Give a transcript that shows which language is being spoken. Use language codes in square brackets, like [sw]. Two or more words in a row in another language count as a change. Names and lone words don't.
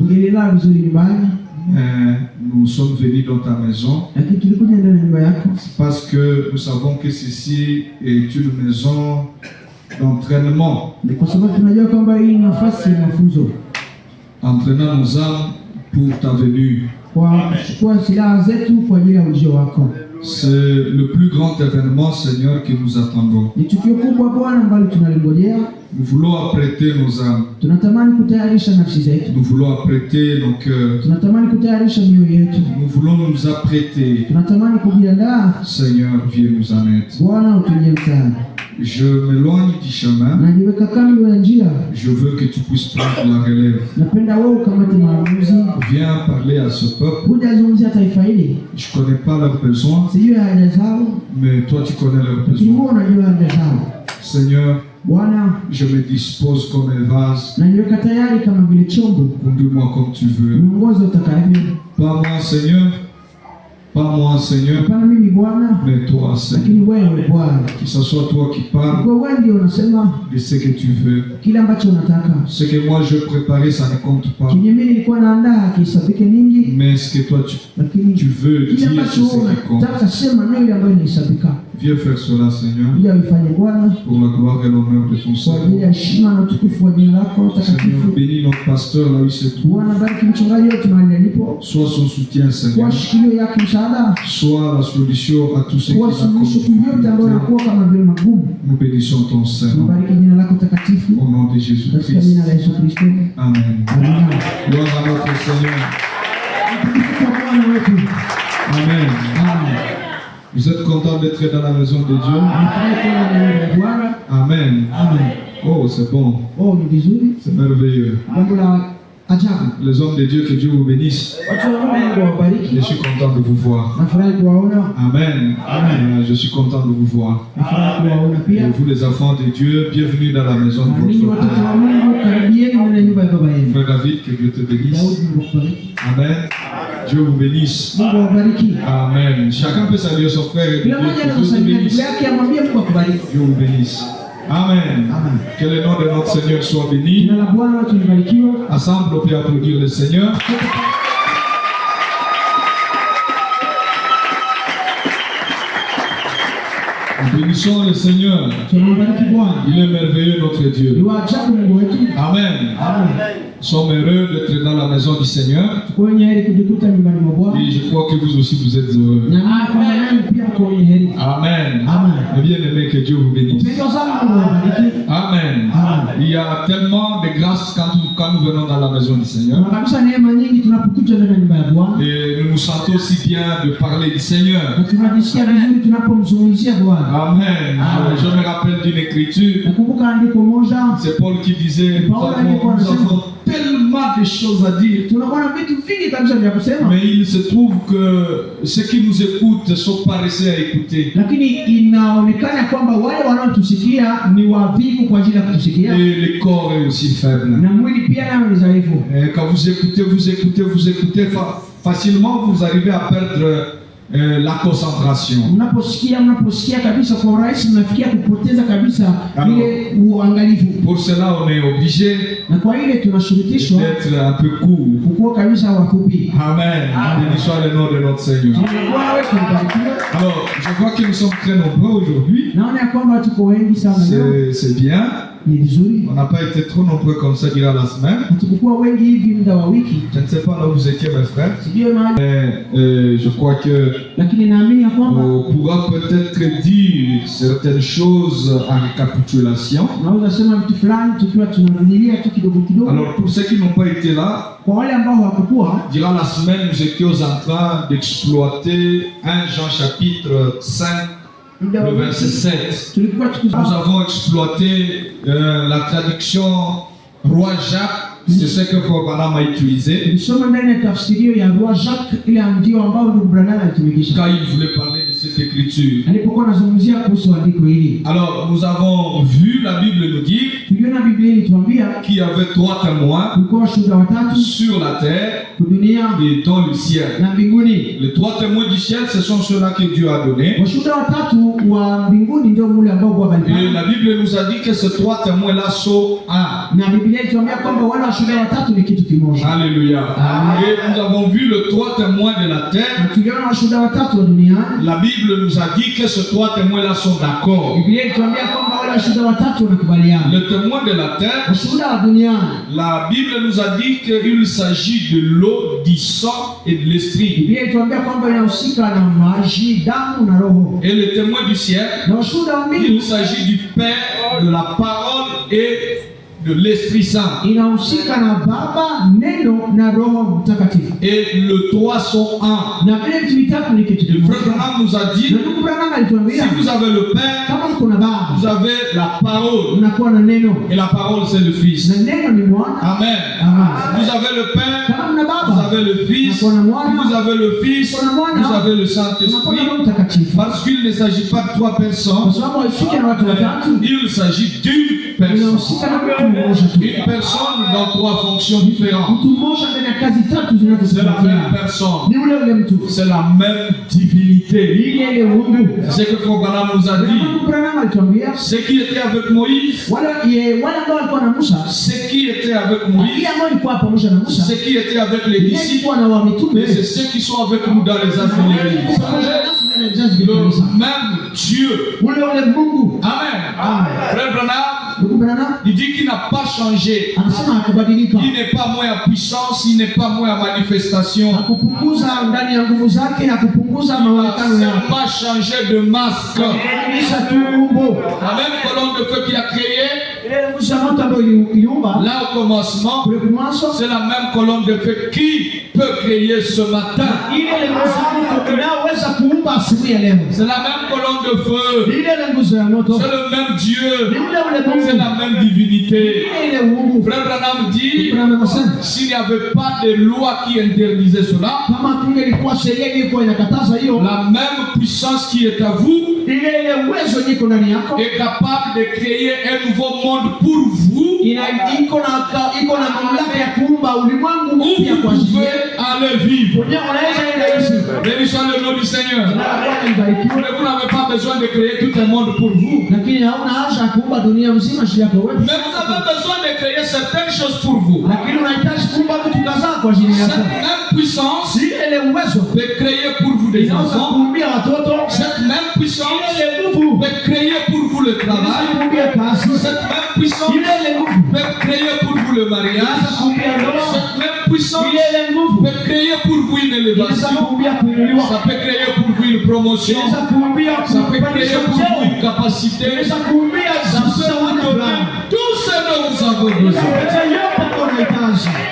[fr] Nous sommes venus dans ta maison parce que nous savons que ceci est une maison d'entraînement. Entraînant nos âmes pour ta venue. C'est le plus grand événement, Seigneur, que nous attendons. [sw] Ni tukio kubwa Bwana ambalo tunalingojea. [fr] Nous voulons apprêter nos âmes. [sw] Tunatamani kutayarisha nafsi zetu. [fr] Nous voulons apprêter nos cœurs. [sw] Tunatamani kutayarisha mioyo yetu. [fr] Nous voulons nous apprêter. [sw] Tunatamani kujiandaa. [fr] Seigneur, viens nous en aide. [sw] Bwana utujie msaada. [fr] Je m'éloigne du chemin. [sw] Najiweka kando ya njia. [fr] Je veux que tu puisses prendre la relève. [sw] Napenda wewe ukamate maamuzi. [fr] Viens parler à ce peuple. [sw] Kuja zungumzia taifa hili. [fr] Je connais pas leurs besoins, [sw] Sijui haja zao. [fr] mais toi tu connais leurs [sw] Lakini [fr] besoins. [sw] wewe unajua haja zao. [fr] Seigneur, [sw] Bwana, [fr] je me dispose comme un vase. [sw] najiweka tayari kama vile chombo. [fr] Conduis-moi comme tu veux. [sw] Niongoze utakavyo. [fr] Pas moi, Seigneur. Pas moi, Seigneur. [sw] Hapana mimi Bwana, [fr] Mais toi, Seigneur. [sw] lakini wewe Bwana. [fr] Que ce soit toi qui parles [sw] Kwa wewe ndio unasema [fr] de ce que tu veux. [sw] kile ambacho unataka. [fr] Ce que moi je préparais, ça ne compte pas. [sw] Kinye mimi nilikuwa naandaa kisabike nyingi, [fr] Mais ce que toi tu [sw] lakini [fr] veux [sw] kile [fr] dire, [sw] ambacho [fr] c'est ce [sw] wewe [fr] qui compte. [sw] unataka sema ndio ile ambayo inahesabika. [fr] Viens faire cela, Seigneur, [sw] Ili uifanye Bwana [fr] pour la gloire et l'honneur de ton [sw] kwa ajili [fr] Seigneur. [sw] ya heshima na utukufu wa jina lako [fr] Seigneur, [sw] takatifu. [fr] bénis notre pasteur là où il se trouve. [sw] Bwana, bariki mchungaji wetu mahali alipo. [fr] Sois son soutien, [sw] Kwa [fr] Seigneur. [sw] shikilio yake msaada, [fr] Sois la solution à tous ceux qui [sw] kwa [fr] ont [sw] suluhisho yote ambayo [fr] comme [sw] yanakuwa kama vile magumu. [fr] Nous bénissons ton Seigneur. [sw] Tunabariki jina lako takatifu [fr] Au nom de [sw] katika [fr] Jésus-Christ. [sw] jina la Yesu Kristo. [fr] Amen. [sw] Amina. [fr] Gloire à notre Seigneur. [sw] Utukufu kwa Bwana wetu. [fr] Amen. [sw] Amen. [fr] Vous êtes content d'être dans la maison de Dieu? [sw] Nafurahi kuwa ndani ya Bwana. [fr] Amen. [sw] Amen. [fr] Oh, c'est bon. [sw] Oh, ni vizuri. [fr] C'est merveilleux. [sw] Jambo la ajabu. [fr] Les hommes de Dieu, que Dieu vous bénisse. [sw] Watu wa Mungu wabariki. [fr] Je suis content de vous voir. [sw] Nafurahi kuwaona. [fr] Amen. Amen. Je suis content de vous voir. [sw] Nafurahi kuwaona [fr] Et [sw] pia. [fr] vous, les enfants de Dieu, bienvenue dans la maison [sw] Na [fr] de [sw] ninyi [fr] votre [sw] watoto [fr] Père. [sw] wa Mungu, karibieni ndani ya nyumba ya baba yenu. [fr] Frère David, que Dieu te bénisse. [sw] Daudi, Mungu akubariki. [fr] Amen. Dieu vous bénisse. [sw] Mungu awabariki. Amen. [fr] Chacun peut saluer son frère et [sw] Kila [fr] dire [sw] mmoja [fr] que Dieu te [sw] anakusalimia ndugu [fr] bénisse. [sw] yake, amwambie Mungu akubariki. [fr] Dieu vous bénisse. Amen. [sw] Amen. [fr] Que le nom de notre Seigneur soit béni. [sw] Jina la Bwana wetu libarikiwe. [fr] Ensemble, on peut applaudir le Seigneur. Nous bénissons le Seigneur. [sw] Tunambariki Bwana. [fr] Il est merveilleux, notre [sw] Ni [fr] Dieu. [sw] wa ajabu Mungu wetu. [fr] Amen. [sw] Amen. [fr] Nous sommes heureux d'être dans la maison du Seigneur. [sw] Tuko wenye heri kujikuta nyumbani mwa Bwana. [fr] Et je crois que vous aussi, vous êtes heureux. [sw] Na mimi kwamba nanyi pia mko wenye heri. [fr] Amen. [sw] Amen. [fr] Et bien aimé, que Dieu vous bénisse. [sw] Upendo sana Mungu awabariki. [fr] Amen. [sw] Amen. [fr] Il y a tellement de grâce quand nous venons dans la maison du Seigneur. [sw] Kuna kabisa neema nyingi tunapokuja ndani ya nyumba ya Bwana. [fr] Et nous nous sentons si bien de parler du Seigneur. [sw] Na tunajisikia vizuri tunapomzungumzia Bwana. [fr] Amen. [sw] Amen. [fr] Je me rappelle d'une écriture. [sw] Nakumbuka andiko moja, [fr] C'est Paul qui disait, nous avons tellement de choses à dire. [sw] tunakuwa na vitu vingi kabisa vya kusema, [fr] Mais il se trouve que ceux qui nous écoutent sont paresseux à écouter. [sw] lakini inaonekana kwamba wale wanaotusikia ni wavivu kwa ajili ya kutusikia, [fr] Et le corps est aussi faible. [sw] na mwili pia nayo ni dhaifu. [fr] Et quand vous écoutez, facilement vous arrivez à perdre la concentration. [sw] Mnaposikia kabisa kwa urahisi, mnafikia kupoteza kabisa [fr] Amen. [sw] ile uangalifu, [fr] Pour cela, on est obligé [sw] na kwa ile tunashurutishwa [fr] d'être un peu court. [sw] kukuwa kabisa wafupi. [fr] Amen. Béni soit le nom de notre Seigneur. [sw] Jina la Bwana wetu libarikiwe. [fr] Alors, je vois que nous sommes très nombreux aujourd'hui. [sw] Naona ya kwamba tuko wengi sana leo, [fr] C'est bien. [sw] ni vizuri. [fr] On n'a pas été trop nombreux comme ça durant la semaine. [sw] Hatukukuwa wengi hivi muda wa wiki, [fr] Je ne sais pas là où vous étiez, mes frères. [sw] sijui mahali, [fr] Mais je crois que [sw] lakini naamini ya kwamba [fr] on pourra peut-être dire certaines choses en récapitulation. [sw] naweza sema vitu fulani tukiwa tunarudilia tu kidogo kidogo. [fr] Alors, pour ceux qui n'ont pas été là, [sw] Kwa wale ambao hawakukuwa, [fr] durant la semaine, nous étions en train d'exploiter 1 Jean chapitre 5, [sw] muda wa [fr] le verset [sw] wiki [fr] 7. [sw] tulikuwa [fr] Nous avons exploité la traduction Roi Jacques. C'est ce que Frère Branham a utilisé [sw] tulisoma ndani ya tafsirio ya Roi Jacques, ile ndio ambao ndugu Branham alitumikisha [fr] quand il voulait parler de cette écriture. [sw] alipokuwa anazungumzia kuhusu andiko hili. [fr] Alors, nous avons vu la Bible nous dire [sw] Tuliona Biblia ilituambia [fr] qu'il y avait 3 témoins [sw] kulikuwa washuhuda watatu [fr] sur la terre [sw] dunia [fr] et dans le ciel. [sw] na mbinguni. [fr] Les 3 témoins du ciel, ce sont ceux-là que Dieu a donnés. [sw] Washuhuda watatu wa mbinguni ndio mule ambao Bwana [fr] Et [sw] alipenda, [fr] la Bible nous a dit que ces 3 témoins-là sont un. [sw] na Biblia ilituambia kwamba wale washuhuda watatu ni kitu kimoja. [fr] Alléluia. [sw] Amen. [fr] Et nous avons vu les 3 témoins de la terre. [sw] Na tuliona washuhuda watatu wa duniani. [fr] La Bible nous a dit que ces 3 témoins-là sont d'accord. [sw] Biblia ilituambia kwamba wale washuhuda watatu wanakubaliana. [fr] Le témoin de la terre, [sw] Washuhuda wa duniani, [fr] la Bible nous a dit qu'il s'agit de l'eau, du sang et de l'esprit. [sw] Biblia ituambia kwamba inahusika na maji, damu na roho. [fr] Et le témoin du ciel, [sw] Na washuhuda wa mbingu, [fr] il s'agit du Père, de la parole et de l'Esprit Saint. [sw] inahusika na Baba, Neno na Roho Mtakatifu. [fr] Et le trois sont un. [sw] Na vile vitu vitatu ni kitu [fr] Le [sw] kimoja. [fr] frère Branham nous a dit, [sw] Na ndugu Branham alituambia, [fr] si vous avez le Père, [sw] kama mko na Baba, [fr] vous avez la parole. [sw] mnakuwa na Neno. [fr] Et la parole, c'est le Fils. [sw] Na Neno ni Mwana. [fr] Amen. [sw] Amen. [fr] Vous avez le Père, [sw] Kama mna [fr] vous [sw] Baba, [fr] avez le Fils, [sw] mnakuwa na Mwana, [fr] vous avez le Fils, vous avez le [sw] mnakuwa [fr] Saint-Esprit. [sw] na Roho Mtakatifu. [fr] Parce qu'il ne s'agit pas de trois [sw] Kwa [fr] personnes, [sw] sababu haifiki na watu watatu, [fr] il s'agit d'une personne. [sw] inahusika na mtu mmoja tu. [fr] Une personne dans trois fonctions différentes. [sw] Mtu mmoja ndani ya kazi tatu [fr] C'est la même [sw] zinazotofautiana. [fr] personne. [sw] Ni ule mtu. [fr] C'est la même divinité. [sw] Ile Mungu. [fr] C'est ce que Frère Branham nous a dit. [sw] Ndugu Branham alituambia, [fr] Ce qui était avec Moïse, [sw] wale ambao walikuwa na Musa, [fr] ce qui était avec [sw] ile [fr] Moïse, [sw] ambao ilikuwa pamoja na Musa, [fr] ce qui était avec les [sw] ile [fr] disciples, [sw] ilikuwa na wa mitume, [fr] et c'est ceux qui sont avec nous dans les âges de l'Église. Le même Dieu. [sw] Ule Mungu. [fr] Amen. [sw] Amen. [fr] Frère Branham, [sw] Ndugu Branham [fr] il dit qu'il n'a pas changé. [sw] anasema hakubadilika. [fr] Il n'est pas moins à puissance, il n'est pas moins à manifestation. [sw] Hakupunguza ndani ya nguvu zake, hakupunguza [fr] Il n'a [sw] maonekano yake. [fr] seulement changé de masque. [sw] Alibadilisha tu umbo. [fr] La même colonne de feu qu'il a créée, [sw] Ile nguzo ya moto ambayo iliumba [fr] là au commencement, [sw] kule mwanzo, [fr] c'est la même colonne de feu qui peut créer ce matin. [sw] ile nguzo ya moto inaweza kuumba asubuhi ya leo. [fr] C'est la même colonne de feu. [sw] Ile nguzo ya moto [fr] C'est le même Dieu. [sw] ni ule Mungu. [fr] C'est la même divinité. [sw] Ile Mungu. [fr] Frère Branham dit, [sw] Branham anasema [fr] s'il n'y avait pas de loi qui interdisait cela, [sw] kama kungelikuwa sheria ilikuwa inakataza hiyo, [fr] la même puissance qui est à vous [sw] ile uwezo iko ndani yako [fr] est capable de créer un nouveau monde pour vous, [sw] iko na mamlaka ya kuumba ulimwengu [fr] où [sw] mpya [fr] vous [sw] kwa ajili [fr] pouvez aller vivre. [sw] unaweza enda Yesu. [fr] Béni soit le nom du Seigneur. [sw] Mbarikiwe. [fr] Mais vous n'avez pas besoin de créer tout un monde pour vous. [sw] Lakini hauna haja ya kuumba dunia mzima shida yako wewe. [fr] Mais vous avez besoin de créer certaines choses pour vous. [sw] Lakini unahitaji kuumba vitu kadhaa kwa ajili [fr] Cette [sw] yako. [fr] même puissance [sw] Ile uwezo [fr] peut créer pour vous des [sw] inaweza [fr] enfants. [sw] kuumbia watoto. [fr] Cette même puissance [sw] Ile nguvu [fr] peut créer pour vous le [sw] inaweza [fr] travail. [sw] kuumbia kazi. [fr] Cette même puissance [sw] Ile nguvu [fr] peut créer pour vous le mariage. [sw] inaweza kuumbia ndoa. [fr] Cette même puissance [sw] Ile nguvu [fr] peut créer pour vous une [sw] inaweza [fr] élévation. [sw] kuumbia kuinuliwa. [fr] Ça peut créer pour vous une promotion. [sw] Inaweza kuumbia [fr] Ça peut créer [sw] kupandisha [fr] pour vous [sw] cheo. [fr] une capacité. [sw] Inaweza kuumbia [fr] Ça peut vous [sw] zawadi [fr] donner [sw] fulani. [fr] tout ce dont vous avez besoin. [sw] Inaweza yote ambayo unahitaji.